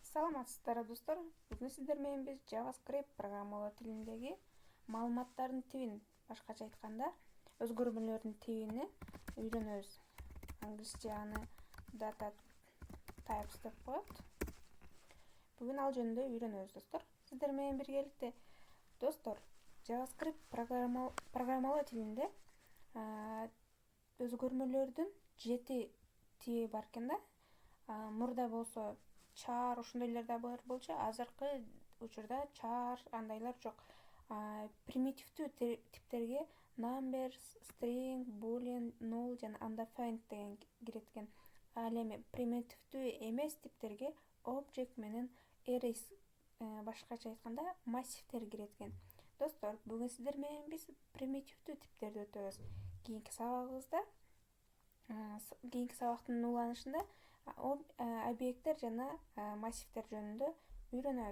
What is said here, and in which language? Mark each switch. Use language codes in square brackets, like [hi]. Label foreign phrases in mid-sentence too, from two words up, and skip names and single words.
[ky] Саламатсыздар достор. Бүгүн сиздер менен биз JavaScript программалоо тилиндеги маалыматтардын тибин, башкача айтканда, өзгөрмөлөрдүн тибини үйрөнөбүз. Англисче аны [en] data types [ky] деп коет. Бүгүн ал жөнүндө үйрөнөбүз достор. Сиздер менен биргеликте достор, JavaScript программалоо тилинде өзгөрмөлөрдүн 7 тиби бар экен да. Мурда болсо char ошондойлор да бар болчу. Азыркы учурда char андайлар жок. Примитивдүү типтерге [en] numbers, string, boolean, null [ky] жана undefined деген кирет экен. Ал эми примитивдүү эмес типтерге object менен arrays, башкача айтканда массивдер кирет экен. Достор, бүгүн сиздер менен биз примитивдүү типтерди өтөбүз. Кийинки сабактын уланышында объекттер жана массивдер жөнүндө үйрөнөбүз.